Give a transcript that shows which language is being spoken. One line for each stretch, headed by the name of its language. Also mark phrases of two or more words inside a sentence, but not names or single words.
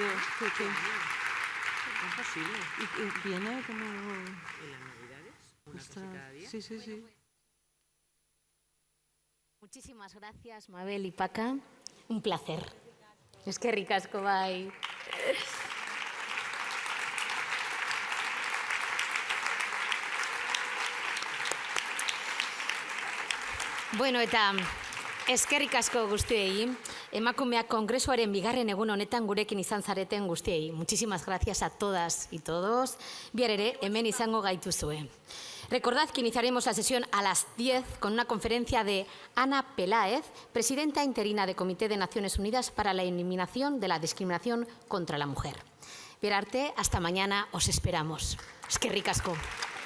Spanish: ¿Qué? ¿Es posible? Y viene como... ¿En las Navidades? ¿Una cosa cada día? Sí, sí, sí. Muchísimas gracias, Mabel y Paca. Un placer.
Basque: Es que ricasco bai. Bueno, eta eskerrik asko guztiei, emakumeak kongresuaren bigarren egun honetan gurekin izan zareten guztiei.
Spanish: Muchísimas gracias a todas y todos.
Basque: Bihar ere hemen izango gaituzue.
Spanish: Recordad que iniciaremos la sesión a las 10 con una conferencia de Ana Peláez, presidenta interina del Comité de Naciones Unidas para la Eliminación de la Discriminación contra la Mujer.
Basque: Bihar arte,
Spanish: hasta mañana, os esperamos.
Basque: Eskerrik asko.